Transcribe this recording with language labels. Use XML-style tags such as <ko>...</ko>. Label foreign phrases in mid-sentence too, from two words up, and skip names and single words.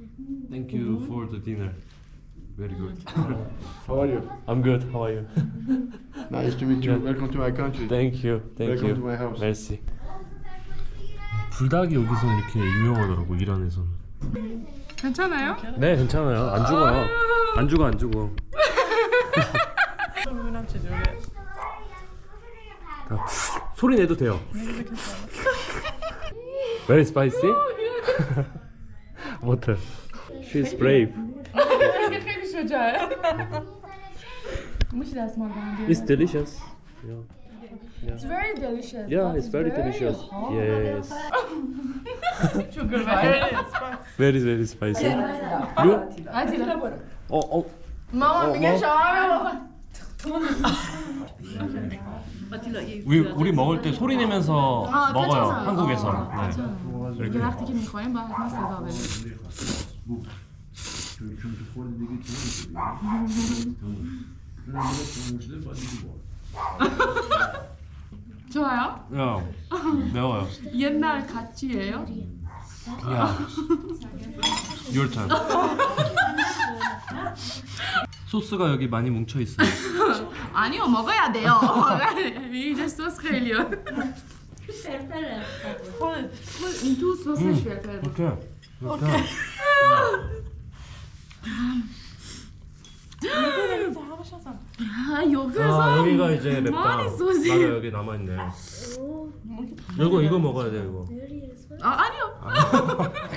<en>Thank you for the dinner. Very good. How are you? I'm good. How are you? Nice to meet you. Welcome to my country. Thank you. Thank Welcome you. to my house. Merci.</en> <ko>불닭이 여기서 이렇게 유명하더라고 이란에서는. 괜찮아요? 네 괜찮아요. 안 죽어요. 안 죽어 안 죽어. 소리 내도 돼요.</ko> <en>Very spicy. Water. She's brave.</en> <fa>خیلی شجاعه. مش دست مال</fa> <en>It's delicious. Yeah. It's very delicious. Yeah, but it's very delicious. hot. Yes. Sugar, Very spicy. You?</en> <fa>عادي. ماما میگه شما</fa> <ko>우리 먹을 때 소리 내면서 아, 먹어요. 괜찮아요. 한국에서. 네.</ko> <fa>یه وقتی که میخوایم باید حتما صدا بدیم.</fa> <ko>좋아요? 야, 매워요. 옛날 같이예요? 야.</ko> <en>Your time.</en> <ko>소스가 여기 많이 뭉쳐 있어요. 아니요, 먹어야 돼요. 이제 소스 خیلیه.</ko> <fa>این تو سسش فلفل.</fa> <en>okay. okay.</en> <ko>아, 여기서 아, 여기가 이제 맵다. 많이 소스. 맞아, 여기 남아 있네. 이거 먹어야 돼, 이거. 아, 아니요.</ko>